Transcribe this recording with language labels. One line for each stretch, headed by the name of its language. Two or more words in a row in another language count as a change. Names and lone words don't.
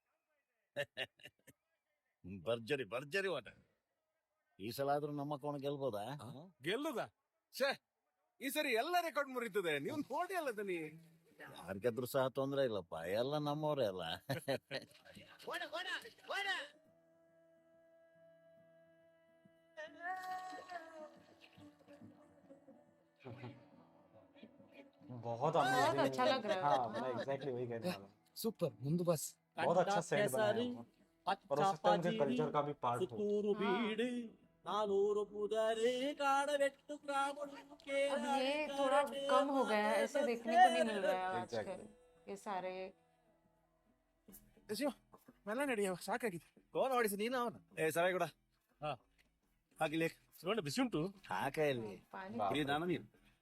Kannada: ಭರ್ಜರಿ ಭರ್ಜರಿ ಓಟ. ಈ ಸಲ ಆದ್ರೂ ನಮ್ಮ ಕೋಣ ಗೆಲ್ಬೋದಾ? ಗೆಲ್ಲುದ? ಛೇ, ಈ ಸರಿ ಎಲ್ಲ ರೆಕಾರ್ಡ್ ಮುರಿತದೆ. ನೀವು ನೋಡಿ ಅಲ್ಲ ದನಿ. ಯಾರಿಗಾದ್ರೂ ಸಹ ತೊಂದ್ರೆ ಇಲ್ಲಪ್ಪ, ಎಲ್ಲ ನಮ್ಮವ್ರೆ ಅಲ್ಲ.
Hindi: बहुत अच्छा लग रहा है। हाँ, मैं एग्जैक्टली वही कहने वाला हूँ।
Kannada: ಸೂಪರ್, ಮುಂದು ಬಸ್.
Hindi: बहुत अच्छा सेट बनाया है वो। और हो सकता है उनके कल्चर का भी पार्ट हो। अब ये थोड़ा कम हो गया है, ऐसे देखने को नहीं मिल रहा है आजकल ये सारे।
Kannada: ಶಿವ, ಮೆಲ್ಲ ನಡಿಯ, ಸಾಕಾಗಿದೆ. ಕೋಣ ಹೊಡಿಸಿ ನೀನು ಅವನು. ಏ ಸರಾಯ್ ಕೂಡ ಹಾಕಿಲಿ. ಬಿಸಿ ಉಂಟು, ಹಾಕ ಇಲ್ಲಿ.
Hindi: पानी
Kannada: ಇಲ್ಲಿ ನಾನು ನೀನು.